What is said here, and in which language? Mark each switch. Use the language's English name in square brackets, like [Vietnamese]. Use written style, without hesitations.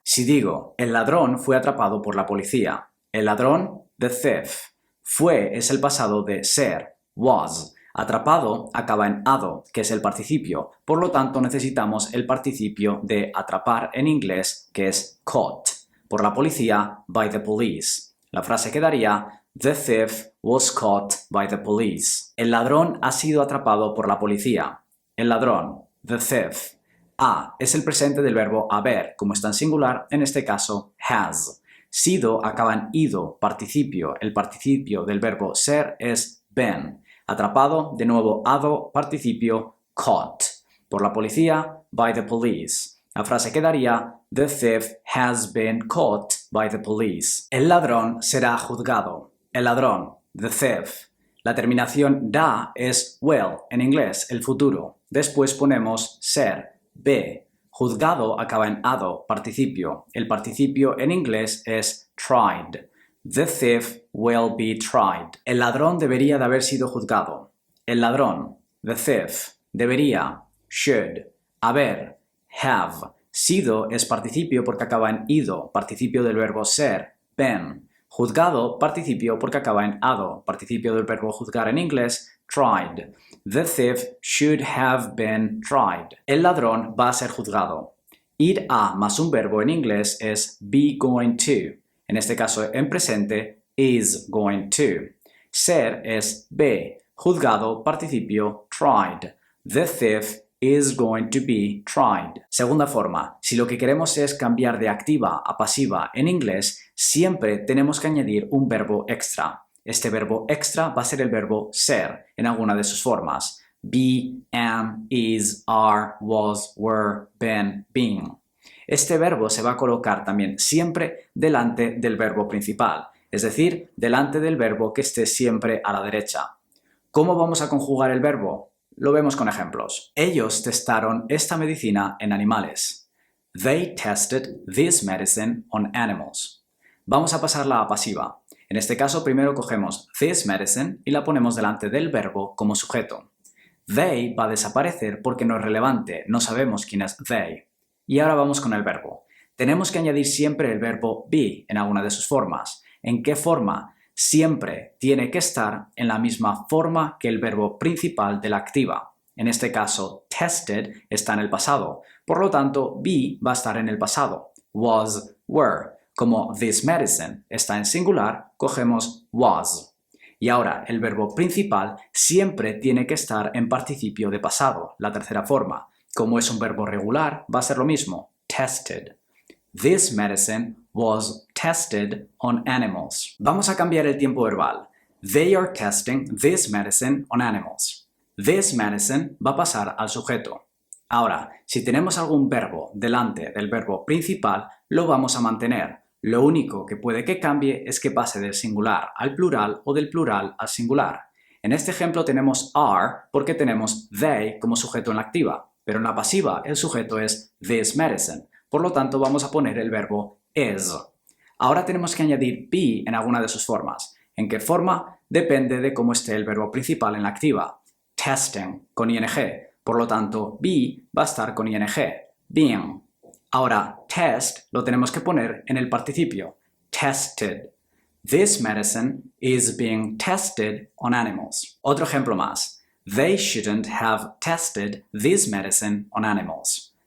[Spanish] Si digo, el ladrón fue atrapado por la policía. El ladrón, [English] the thief. [Spanish] Fue es el pasado de ser, was. Atrapado acaba en ado, que es el participio. Por lo tanto, necesitamos el participio de atrapar en inglés, que es caught. Por la policía, [English] by the police. [Spanish] La frase quedaría: [English] The thief was caught by the police. [Spanish] El ladrón ha sido atrapado por la policía. El ladrón, [English] the thief. [Spanish] A es el presente del verbo haber, como está en singular, en este caso has. Sido acaba en ido, participio. El participio del verbo ser es been. Atrapado, de nuevo ado, participio, caught. Por la policía, [English] by the police. [Spanish] La frase quedaría: [English] The thief has been caught by the police. [Spanish] El ladrón será juzgado. El ladrón, [English] the thief. [Spanish] La terminación da es will, en inglés, el futuro. Después ponemos ser, be. Juzgado acaba en ado, participio. El participio en inglés es [English] tried. The thief will be tried. [Spanish] El ladrón debería de haber sido juzgado. El ladrón, [English] the thief. [Spanish] Debería, should. Haber, have. Sido es participio porque acaba en ido, participio del verbo ser, been. Juzgado, participio porque acaba en ado, participio del verbo juzgar en inglés, tried. [English] The thief should have been tried. [Spanish] El ladrón va a ser juzgado. Ir a más un verbo en inglés es [English] be going to. [Spanish] En este caso en presente, [English] is going to. [Spanish] Ser es be. Juzgado, participio, tried. [English] The thief is going to be tried. [Spanish] Segunda forma, si lo que queremos es cambiar de activa a pasiva en inglés, siempre tenemos que añadir un verbo extra. Este verbo extra va a ser el verbo ser en alguna de sus formas. [English] Be, am, is, are, was, were, been, being. [Spanish] Este verbo se va a colocar también siempre delante del verbo principal, es decir, delante del verbo que esté siempre a la derecha. ¿Cómo vamos a conjugar el verbo? Lo vemos con ejemplos. Ellos testaron esta medicina en animales. [English] They tested this medicine on animals. [Spanish] Vamos a pasarla a pasiva. En este caso, primero cogemos [English] this medicine [Spanish] y la ponemos delante del verbo como sujeto. They va a desaparecer porque no es relevante, no sabemos quién es they. Y ahora vamos con el verbo. Tenemos que añadir siempre el verbo be en alguna de sus formas. ¿En qué forma? Siempre tiene que estar en la misma forma que el verbo principal de la activa. En este caso, tested está en el pasado. Por lo tanto, be va a estar en el pasado. Was, were. Como [English] this medicine [Spanish] está en singular, cogemos was. Y ahora, el verbo principal siempre tiene que estar en participio de pasado, la tercera forma. Como es un verbo regular, va a ser lo mismo. [English] Tested. This medicine was tested on animals. [Spanish] Vamos a cambiar el tiempo verbal. [English] They are testing this medicine on animals. This medicine [Spanish] va a pasar al sujeto. Ahora, si tenemos algún verbo delante del verbo principal, lo vamos a mantener. Lo único que puede que cambie es que pase del singular al plural o del plural al singular. En este ejemplo tenemos are porque tenemos they como sujeto en la activa, pero en la pasiva el sujeto es [English] this medicine. [Spanish] Por lo tanto, vamos a poner el verbo is. Ahora tenemos que añadir be en alguna de sus formas. ¿En qué forma? Depende de cómo esté el verbo principal en la activa. Testing, con ing. Por lo tanto, be va a estar con ing. Being. Ahora, test lo tenemos que poner en el participio. [English] Tested. This medicine is being tested on animals. [Spanish] Otro ejemplo más. [English] They shouldn't have tested this medicine on animals.